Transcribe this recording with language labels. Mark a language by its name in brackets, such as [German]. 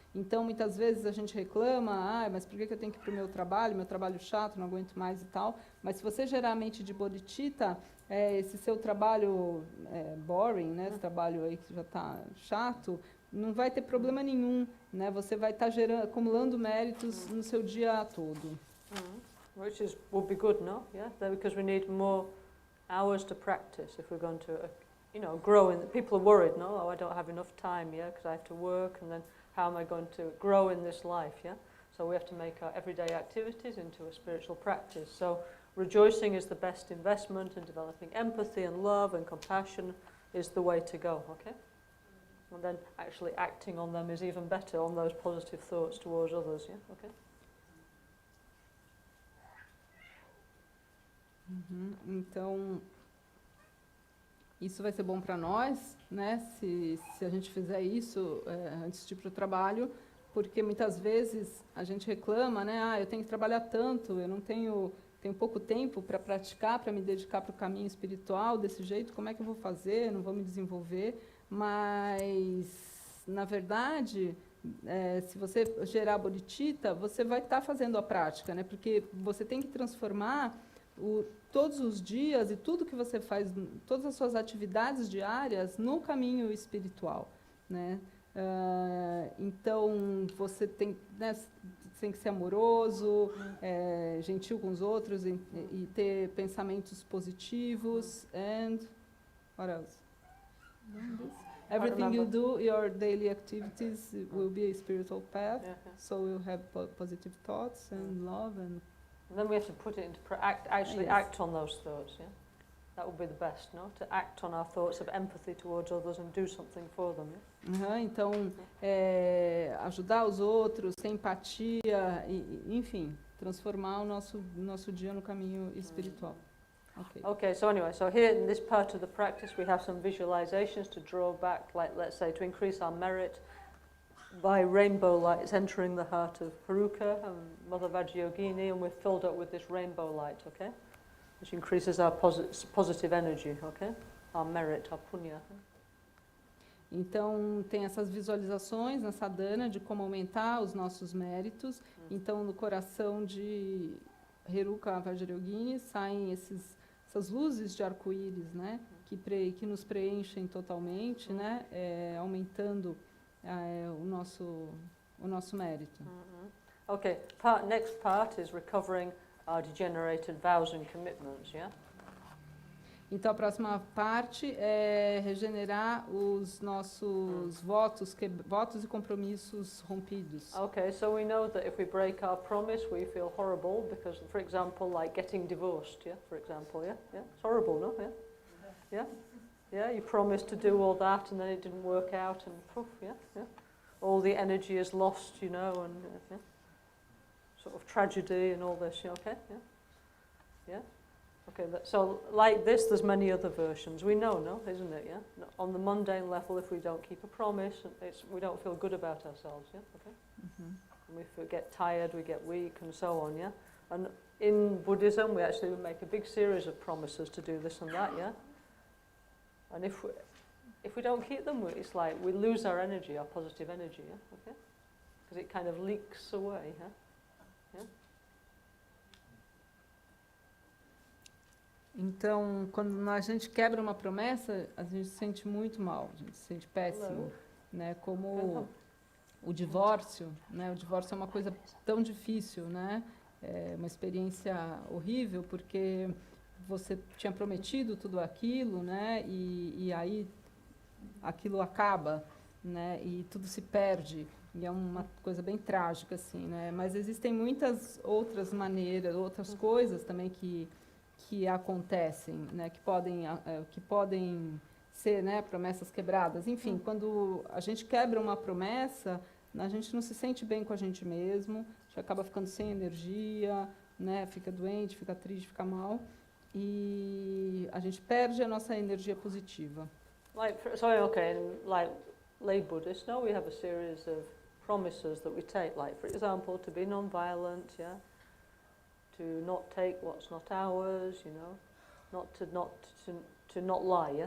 [Portuguese] Então, muitas vezes a gente reclama, mas por que eu tenho que ir para o meu trabalho chato, não aguento mais e tal. Mas se você gerar a mente de bodhicitta, esse seu trabalho boring, né? Esse trabalho aí que já está chato, não vai ter problema nenhum, né? Você vai estar acumulando méritos no seu dia todo. [English] Which would be good, no? Yeah, because we need more hours to practice if we're going to, grow. People are worried, no? Oh, I don't have enough time, yeah, because I have to work, and then how am I going to grow in this life, yeah? So we have to make our everyday activities into a spiritual practice. So rejoicing is the best investment, and developing empathy and love and compassion is the way to go, okay? And then actually acting on them is even better, on those positive thoughts towards others, yeah, okay? [Portuguese] Então, isso vai ser bom para nós, né? Se a gente fizer isso antes de ir para o trabalho, porque muitas vezes a gente reclama, né? Eu tenho que trabalhar tanto, eu não tenho pouco tempo para praticar, para me dedicar para o caminho espiritual desse jeito, como é que eu vou fazer? Não vou me desenvolver. Mas, na verdade, se você gerar bodhicitta, você vai estar fazendo a prática, né? Porque você tem que transformar todos os dias e tudo que você faz, todas as suas atividades diárias no caminho espiritual, né? Então, você tem, né, tem que ser amoroso, gentil com os outros e ter pensamentos positivos. [English] And what else? Everything you remember. do, your daily activities will be a spiritual path. Yeah, So you'll have positive thoughts and love and And then we have to put it into actually Yes. act on those thoughts, yeah? That would be the best, no? To act on our thoughts of empathy towards others and do something for them, yeah? [Portuguese] Então, ajudar os outros, ter empatia, enfim, transformar o nosso dia no caminho espiritual. Ok. [English] Okay, so anyway, so here in this part of the practice we have some visualizations to draw back, like let's say to increase our merit by rainbow lights entering the heart of Haruka and Mother Vajrayogini, and we're filled up with this rainbow light, okay? Which increases our positive energy, okay? Our merit, our punya. [Portuguese] Então, tem essas visualizações na sadhana de como aumentar os nossos méritos. Então, no coração de Heruka Vajrayogini saem essas luzes de arco-íris, né? Que nos preenchem totalmente, né? Aumentando o nosso mérito. [English] Okay, next part is recovering our degenerated vows and commitments, yeah? [Portuguese] Então, a próxima parte é regenerar os nossos votos e compromissos rompidos. [English] Okay, so we know that if we break our promise, we feel horrible because, for example, like getting divorced, yeah, for example, yeah? Yeah, it's horrible, no? Yeah? Yeah? Yeah, you promised to do all that and then it didn't work out and poof, yeah? Yeah? All the energy is lost, you know, and yeah? Sort of tragedy and all this, yeah, okay? Yeah? Yeah? Okay, so like this, there's many other versions. We know, no, isn't it, yeah? No, on the mundane level, if we don't keep a promise, we don't feel good about ourselves, yeah? Okay? And we get tired, we get weak, and so on, yeah? And in Buddhism, we actually make a big series of promises to do this and that, yeah? And if we don't keep them, it's like we lose our energy, our positive energy, yeah? Okay? Because it kind of leaks away, huh? Yeah? [Portuguese] Então, quando a gente quebra uma promessa, a gente se sente muito mal, a gente se sente péssimo, né? Como o divórcio, né? O divórcio é uma coisa tão difícil, né? É uma experiência horrível, porque você tinha prometido tudo aquilo, né? E aí aquilo acaba, né? E tudo se perde. E é uma coisa bem trágica, assim, né? Mas existem muitas outras maneiras, outras coisas também que acontecem, né? Que podem ser, né? Promessas quebradas. Enfim, quando a gente quebra uma promessa, a gente não se sente bem com a gente mesmo, a gente acaba ficando sem energia, né? Fica doente, fica triste, fica mal. E a gente perde a nossa energia positiva. [English] Like, like lay Buddhists, no, we have a series of promises that we take, like, for example, to be non-violent, yeah? To not take what's not ours, you know? To not lie, yeah?